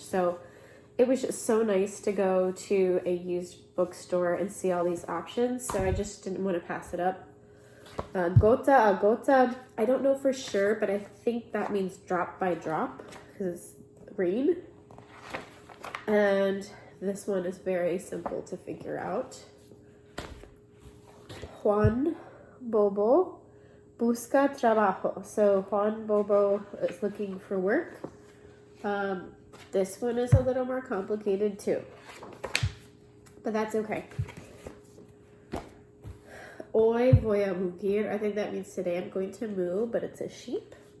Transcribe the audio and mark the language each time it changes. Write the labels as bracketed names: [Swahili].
[English] So it was just so nice to go to a used bookstore and see all these options. So I just didn't want to pass it up. Gota, I don't know for sure, but I think that means drop by drop because it's rain. And this one is very simple to figure out. [Spanish] Juan Bobo busca trabajo. [English] So Juan Bobo is looking for work. This one is a little more complicated too. but that's okay. [Spanish] Hoy voy a mugir. [English] I think that means today I'm going to moo, but it's a sheep.